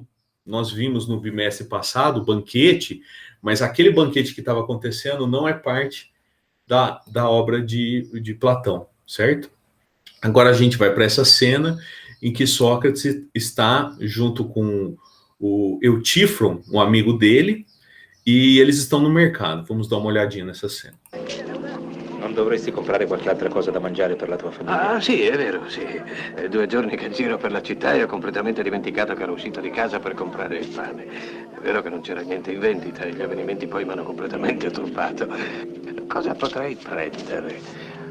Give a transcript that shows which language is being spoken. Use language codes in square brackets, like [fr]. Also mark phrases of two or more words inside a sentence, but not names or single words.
[pt] Nós vimos no bimestre passado o banquete, mas aquele banquete que estava acontecendo não é parte da obra de Platão, certo? Agora a gente vai para essa cena em que Sócrates está junto com o Eutífron, um amigo dele, e eles estão no mercado. Vamos dar uma olhadinha nessa cena. [it] Non dovresti comprare qualche altra cosa da mangiare per la tua famiglia? Ah, sì, è vero, sì. 2 giorni che giro per la città e ho completamente dimenticato che ero uscito di casa per comprare il pane. È vero che non c'era niente in vendita e gli avvenimenti poi mi hanno completamente turbato. Cosa potrei prendere?